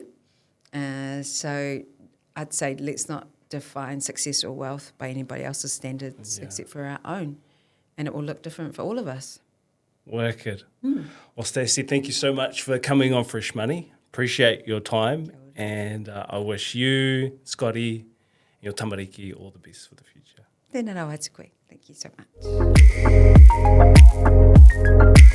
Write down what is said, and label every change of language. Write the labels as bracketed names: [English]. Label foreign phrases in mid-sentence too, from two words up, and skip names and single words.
[English] So I'd say let's not define success or wealth by anybody else's standards except for our own. And it will look different for all of us. Wicked. Well, Stacey, thank you so much for coming on Fresh Money. Appreciate your time. And I wish you, Scotty, and your tamariki all the best for the future. [Māori] Tēnā rau atu koe. [English] Thank you so much.